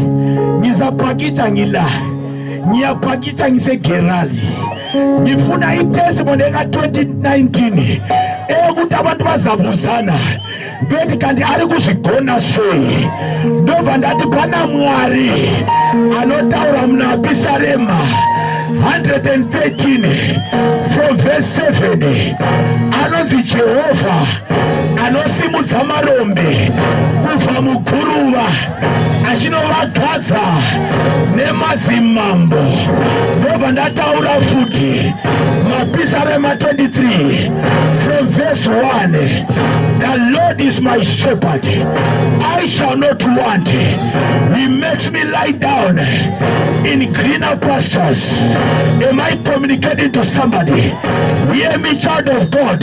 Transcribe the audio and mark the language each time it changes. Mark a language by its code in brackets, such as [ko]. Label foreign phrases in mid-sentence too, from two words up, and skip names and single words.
[zu] Ngizaphakitsha ngila. Ngiyaphakitsha ngiseGerali. Ngifuna itestimony eka-2019 ukuthi abantu bazabuzana bethi [sn] kanti ari kuzigona sei ndobva ndati pana Mwari anotaura muna Pisarema 113 [en] from verse 7 [sn] anonzi Jehovha anosimudza marombe kubva muguruva achinovakadza nemadzimambo. Ndobva ndataura futi maPisarema 23 [en] from verse 1. The Lord is my shepherd, I shall not want. He makes me lie down in greener pastures. Am I communicating to somebody? Hear me, child of God.